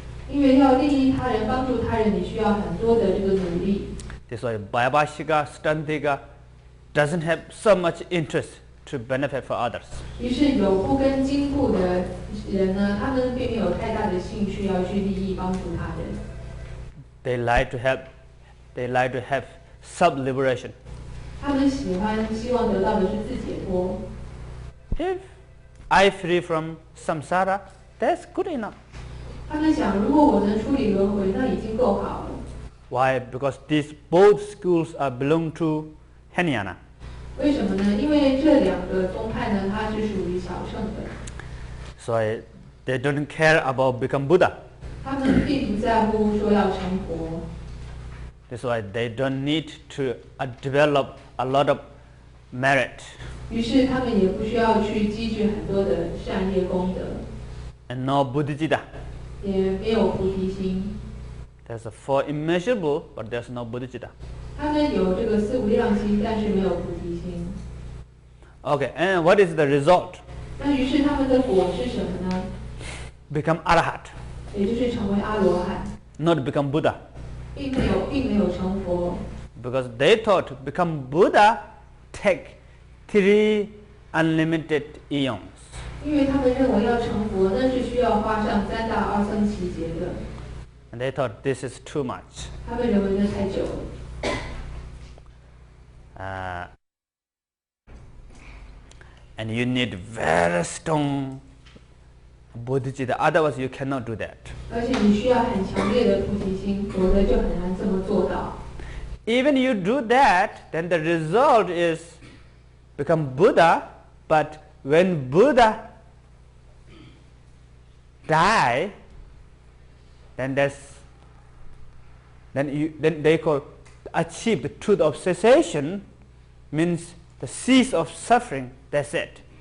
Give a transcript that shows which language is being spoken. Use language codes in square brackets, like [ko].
[zh] 因为要利益他人、帮助他人，你需要很多的这个努力。 [en] That's why Vaibhashika, Stantika doesn't have so much interest to benefit for others. [zh] 于是有不跟经部的人呢，他们并没有太大的兴趣要去利益、帮助他人。 [en] They like to have self-liberation. [zh] 他们希望得到的是自解脱。 [en] If I free from samsara, that's good enough. [zh] 他们想，如果我能处理轮回，那已经够好了。 [en] Why? Because these both schools are belong to Hinayana. [zh] 为什么呢？因为这两个宗派呢，它是属于小乘的。 [en] So they don't care about become Buddha. [zh] 他们并不在乎说要成佛。 [en] That's why they don't need to develop a lot of merit. [zh] 于是他们也不需要去积聚很多的善业功德。 [en] And no Buddhicitta. [zh] 也没有菩提心。 [en] There's a four immeasurable, but there's no Buddhicitta. [zh] 他们有这个四无量心，但是没有菩提心。 [en] Okay, and what is the result? [zh] 那于是他们的果是什么呢？ [en] Become Arahat, [zh] 也就是成为阿罗汉， [en] not become Buddha. [zh] 并没有成佛。 [en] Because they thought become Buddha take 3 unlimited eons. [zh] 因为他们认为要成佛，那是需要花上3大阿僧祇劫的。 [en] And they thought this is too much. [zh] 他们认为那太久了。 [en] And you need very strong bodhicitta, otherwise you cannot do that. [zh] 而且你需要很强烈的菩提心，否则就很难这么做到。 [en] Even you do that, then the result is become Buddha, but when Buddha die, then they call achieve the truth of cessation, means the cease of suffering. That's it.